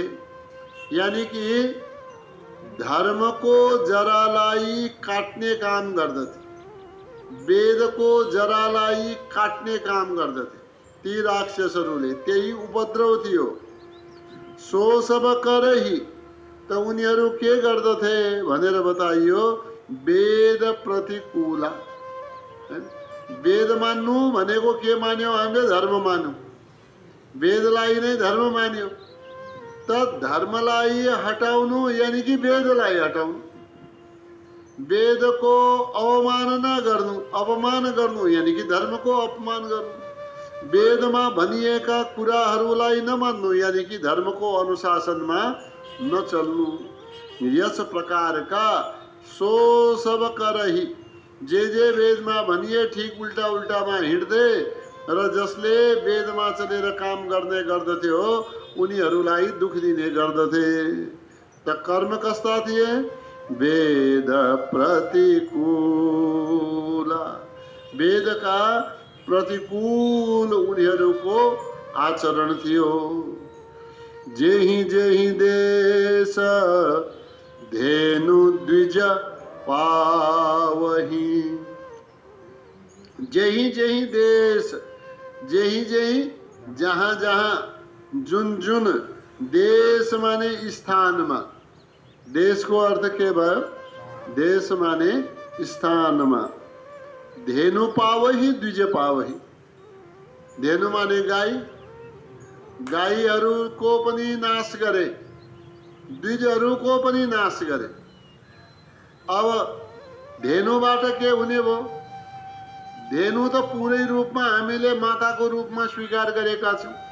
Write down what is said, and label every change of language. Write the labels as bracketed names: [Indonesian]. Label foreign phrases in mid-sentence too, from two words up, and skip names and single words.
[Nepali] यानी कि धर्मको जरालाई काट्ने काम गर्दथे, वेदको जरालाई काट्ने काम गर्दथे ती राक्षसहरूले। त्यही उपद्रव थियो। [Awadhi] सो सब करही [Nepali] त उनीहरू के गर्दथे भनेर बताइयो। [Awadhi] वेद प्रतिकूला। [Nepali] वेद मान्नु भनेको के मान्यो हामीले? धर्म मान्यौँ, वेदलाई नै धर्म मान्यो। त धर्मलाई हटाउनु यानी कि वेदलाई हटाउनु, वेदको अवमानना गर्नु, अपमान गर्नु यानी कि धर्मको अपमान गर्नु, वेदमा भनिएका कुराहरूलाई नमान्नु यानी कि धर्मको अनुशासनमा नचल्नु। यस प्रकारका [Awadhi] सो सब करही [Nepali] जे वेदमा भनिए ठिक उल्टा उल्टामा हिँड्थे र जसले वेदमा चलेर काम गर्ने गर्दथे हो उनीहरूलाई दुख दिने गर्दथे। त कर्म कस्ता थिए? [Awadhi] वेद प्रतिकूला। [Nepali] वेदका प्रतिकूल उनीहरूको आचरण थियो। [Awadhi] जेही जेही देश धेनु द्विज पावही। जेही जेही देश, जेही जेही [Nepali] जहाँ जहाँ, जुन जुन देश माने स्थानमा। देशको अर्थ के भयो? देश माने स्थानमा। [Awadhi] धेनु पावही द्विज पावही। [Nepali] धेनु माने गाई, गाईहरूको पनि नाश गरे, द्विजहरूको पनि नाश गरे। अब धेनुबाट के हुने भयो? धेनु त पुरै रूपमा हामीले माताको रूपमा स्वीकार गरेका छौँ।